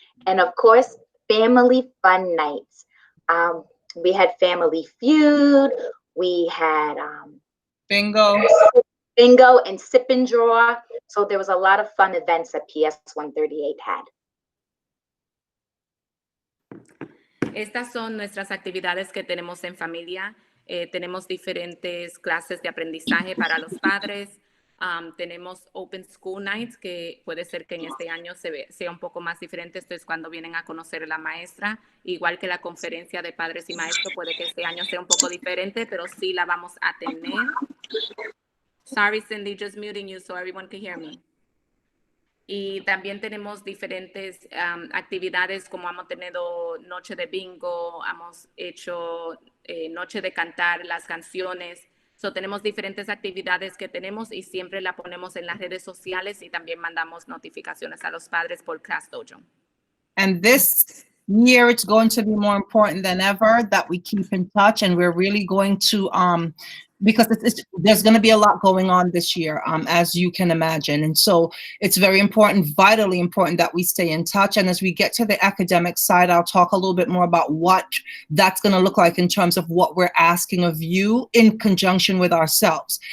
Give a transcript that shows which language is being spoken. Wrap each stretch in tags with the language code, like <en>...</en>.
<en>And of course, family fun nights. We had Family Feud. We had Bingo and Sip and Draw. So there was a lot of fun events that PS 138 had.</en> <es>Estas son nuestras actividades que tenemos en familia. Tenemos diferentes clases de aprendizaje para los padres. Tenemos Open School Nights, que puede ser que en este año sea un poco más diferente. Esto es cuando vienen a conocer a la maestra. Igual que la conferencia de padres y maestros, puede que este año sea un poco diferente, pero sí la vamos a tener.</es> <en>Sorry, Cindy, just muting you so everyone can hear me.</en> <es>Y también tenemos diferentes actividades, como hemos tenido noche de bingo, hemos hecho noche de cantar las canciones. So, tenemos diferentes actividades que tenemos y siempre la ponemos en las redes sociales y también mandamos notificaciones a los padres por Class Dojo.</es> <en>And this year, it's going to be more important than ever that we keep in touch, and we're really going to, because there's going to be a lot going on this year, as you can imagine. And so it's very important, vitally important, that we stay in touch. And as we get to the academic side, I'll talk a little bit more about what that's going to look like in terms of what we're asking of you in conjunction with ourselves.</en>